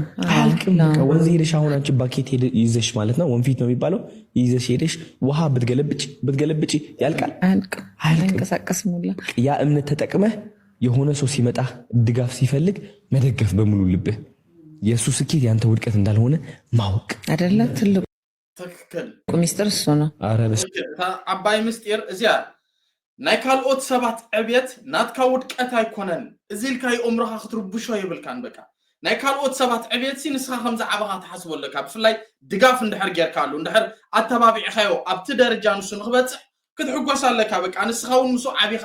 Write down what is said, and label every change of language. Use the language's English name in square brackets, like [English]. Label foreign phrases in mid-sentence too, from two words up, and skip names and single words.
[Amharic] ወንዝ ሄደሽ አሁን አንቺ ባኬት ይዘሽ ማለት ነው ወንፊት ነው የሚባለው ይዘሽ ሄደሽ ውሃ ብትገለብጪ ያልቃል? አይንቀሳቀስም ሁላ። ያ እምነት ተጠቅመህ የሆነ ሰው ሲመጣ ድጋፍ ሲፈልግ መደገፍ በሙሉ ልብህ። የእሱ ስኬት ያንተ ውድቀት እንዳልሆነ ማወቅ አይደለ? ትልቁ ትክክል ሚስጥር እሱ ነው። [Tigrinya] ዓባይ ምስጢር እዚያ ናይ ካልኦት ሰባት ዕብየት ናትካ ውድቀት ኣይኮነን እዚ ኢልካ የኦምሮኻ ክትርብሾ ይብልካን። በቃ ናይ ካልኦት ሰባት ዕብየት ንስኻ ከምዚ ዓባኻ ትሓስቦ ኣለካ። ብፍላይ ድጋፍ እንድሕር ጌርካሉ እንድሕር ኣተባቢዕኻዮ ኣብቲ ደረጃ ንሱ ንክበፅሕ ክትሕጎስ ኣለካ። በቃ ንስኻ እውን ንሱ ዓቢኻ